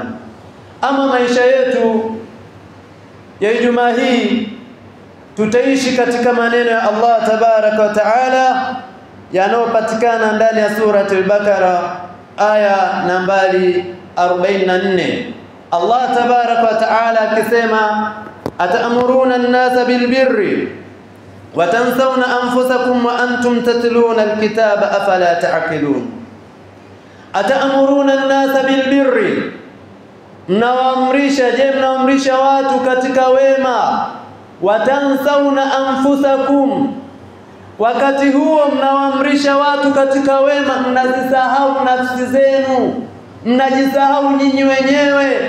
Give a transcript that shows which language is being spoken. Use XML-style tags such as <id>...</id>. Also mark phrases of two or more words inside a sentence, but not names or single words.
<sw>Ama maisha yetu ya Ijumaa hii tutaishi katika maneno ya Allah</sw> <ar>تبارك وتعالى</ar> <sw>yanayopatikana ndani ya surati al-Baqara aya nambari 44.</sw> <ar>الله تبارك وتعالى akisema أتأمرون الناس بالبر وتنسون أنفسكم وأنتم تتلون الكتاب أفلا تعقلون أتأمرون الناس بالبر</ar> <sw>mnawaamrisha mnaamrisha watu katika wema</sw> <ar>وتنسون أنفسكم</ar> <sw>wakati huo mnawaamrisha watu katika wema mnazisahau nafsi zenu mnajisahau nyinyi wenyewe.</sw>